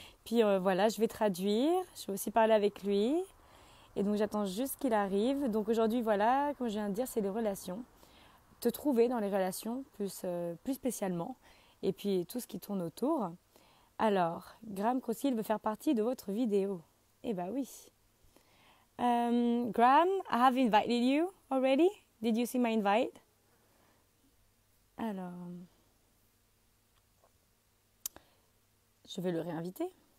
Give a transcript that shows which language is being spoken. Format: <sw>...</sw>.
<fr>Puis, voilà, je vais traduire. Je vais aussi parler avec lui. Et donc, j'attends juste qu'il arrive. Donc, aujourd'hui, voilà, comme je viens de dire, c'est les relations. Te trouver dans les relations, plus spécialement. Et puis, tout ce qui tourne autour. Alors, Graeme Crosskill veut faire partie de votre vidéo. Eh bien oui.</fr> <en>Graeme, I have invited you already. Did you see my invite?</en> <fr>Alors, je vais le réinviter.</fr>